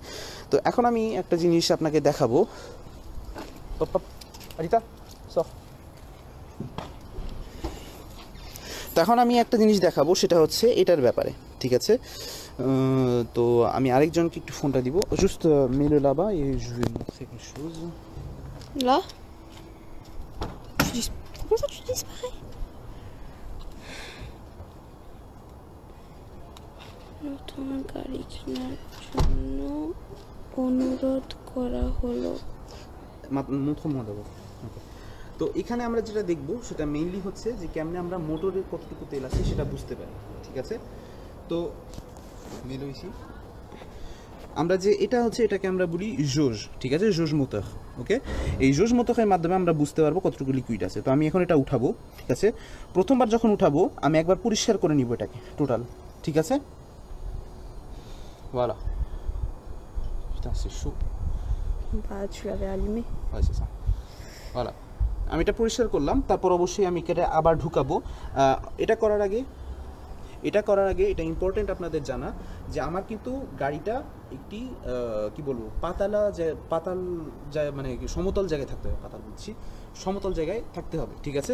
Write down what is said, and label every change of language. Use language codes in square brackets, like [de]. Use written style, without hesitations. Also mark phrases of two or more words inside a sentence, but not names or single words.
[bn] তো এখন আমি একটা জিনিস আপনাকে দেখাবো। তো এখন আমি একটা জিনিস দেখাবো, সেটা হচ্ছে এটার ব্যাপারে, ঠিক আছে। তো আমি আরেকজনকে একটু ফোনটা দিব, [fr] juste mets-le là-bas et je vais montrer quelque chose. Là? Comment ça tu disparais? [bn] নতুন গাড়ি কেনার জন্য অনুরোধ করা হলো। [fr] montre-moi d'abord. [bn] তো এখানে আমরা যেটা দেখব সেটা মেইনলি হচ্ছে যে কেমনে আমরা মোটরের কতটুকু তেল আছে সেটা বুঝতে পারি, ঠিক আছে। তো মেলো ইসি আমরা যে এটা হচ্ছে, এটাকে আমরা বলি জোজ, ঠিক আছে, [fr] jauge moteur, [bn] ওকে। এই জোজ মোটরের মাধ্যমে আমরা বুঝতে পারবো কতটুকু লিকুইড আছে। তো আমি এখন এটা উঠাবো, ঠিক আছে। প্রথমবার যখন উঠাবো আমি একবার পরিষ্কার করে নিব এটাকে টোটাল, ঠিক আছে। [fr] voilà. Putain, c'est chaud. Bah, tu l'avais allumé. Ouais, c'est ça. voilà. [bn] আমি এটা পরিষ্কার করলাম, তারপর অবশ্যই আমি এটা আবার ঢুকাবো। এটা করার আগে এটা ইম্পর্টেন্ট আপনাদের জানা যে আমার কিন্তু গাড়িটা একটি কি বলবো পাতাল মানে সমতল জায়গায় থাকতে হবে, সমতল জায়গায় থাকতে হবে, ঠিক আছে।